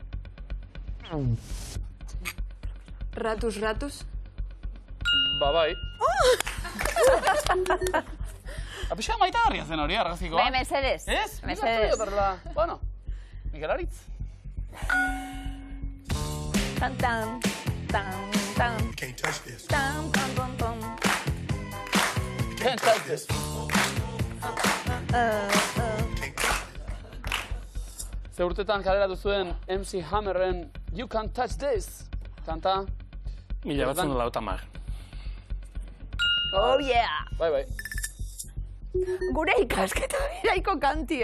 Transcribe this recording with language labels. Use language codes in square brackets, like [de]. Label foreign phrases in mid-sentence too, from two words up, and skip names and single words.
[eu] Ratus. Bai. Apixa maitagarria zen hori, argazikoa. Bai, mesedez. Ez? Mesedez. Bueno, Mikel Aritz. Tan, tan, tan, tan. [en] Can't touch this. Tan, tan, tan, tan. Can't touch this. [eu] Ze urtetan kalera duzuen MC Hammerren You Can't Touch This. Kanta. 1980. [en] Oh, yeah! [eu] Bai. Gure ikasketa biraiko kantie.